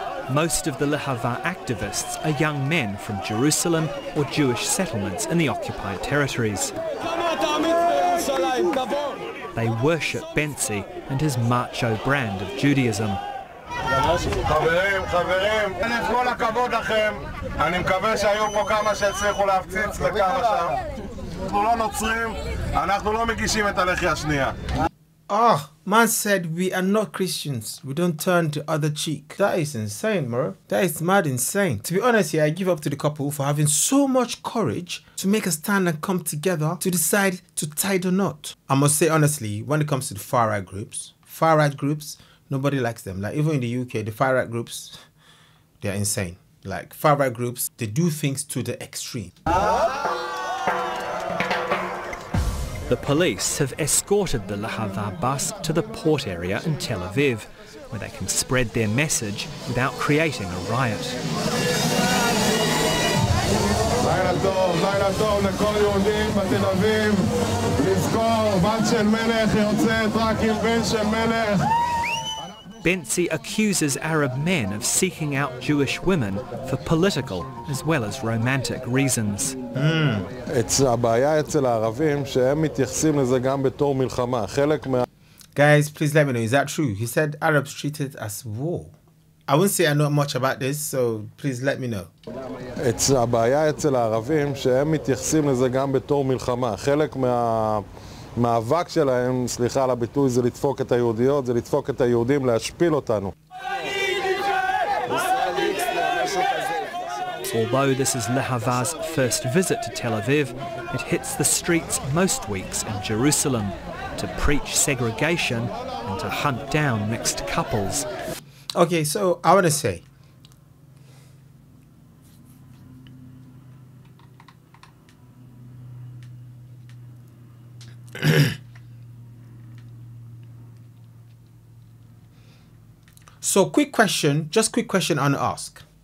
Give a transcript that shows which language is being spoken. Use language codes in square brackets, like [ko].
[en] Most of the Lehava activists are young men from Jerusalem or Jewish settlements in the occupied territories. They worship Bentzi and his macho brand of Judaism. [he] חברים, כל הכבוד לכם. אני מקווה שהיו פה כמה שהצליחו להפציץ לכמה שם. אנחנו לא נוצרים, אנחנו לא מגישים את הלחי השנייה. [en] Man said we are not Christians. We don't turn the other cheek. That is insane, bro. That is mad insane. To be honest here, I give up to the couple for having so much courage to make a stand and come together to decide to tie the knot. I must say honestly, when it comes to the far-right groups, nobody likes them. Like even in the UK, the far-right groups, they're insane. Like far-right groups, they do things to the extreme. The police have escorted the Lehava bus to the port area in Tel Aviv, where they can spread their message without creating a riot. Bentzi accuses Arab men of seeking out Jewish women for political as well as romantic reasons. [he] הבעיה אצל הערבים שהם מתייחסים לזה גם בתור מלחמה. חלק מה... [en] Guys, please let me know, is that true? He said Arabs treat it as war. I wouldn't say I know much about this, so please let me know. [he] הבעיה אצל הערבים שהם מתייחסים לזה גם בתור מלחמה. חלק מהמאבק שלהם, סליחה על הביטוי, זה לדפוק את היהודיות, זה לדפוק את היהודים, להשפיל אותנו. [en] Although this is Lehava's first visit to Tel Aviv, it hits the streets most weeks in Jerusalem to preach segregation and to hunt down mixed couples. Okay, so I want to say, so quick question I want to ask.